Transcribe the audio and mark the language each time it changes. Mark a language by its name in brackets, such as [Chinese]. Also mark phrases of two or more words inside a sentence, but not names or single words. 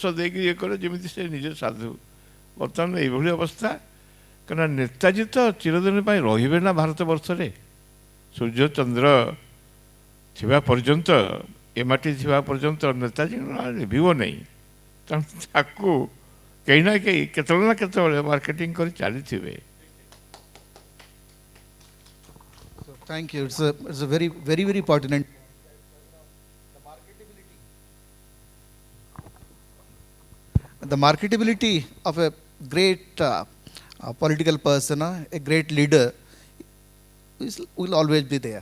[Odia] ଦେଇକି ଇଏ କରେ ଯେମିତି ସେ ନିଜେ ସାଧୁ ବର୍ତ୍ତମାନ ଏଇଭଳି ଅବସ୍ଥା କାରଣ ନେତାଜୀ ତ ଚିରଦିନ ପାଇଁ ରହିବେ ନା ଭାରତ ବର୍ଷରେ ସୂର୍ଯ୍ୟ ଚନ୍ଦ୍ର ଥିବା ପର୍ଯ୍ୟନ୍ତ ଏ ମାଟି ଥିବା ପର୍ଯ୍ୟନ୍ତ ନେତାଜୀ ଲିଭିବ ନାହିଁ ତେଣୁ ତାକୁ କେହି ନା କେହି କେତେବେଳେ ନା କେତେବେଳେ ମାର୍କେଟିଂ କରି ଚାଲିଥିବେ। [English] Thank you. It's a very, very, very pertinent. The marketability of a great political person, a great leader, will always be there.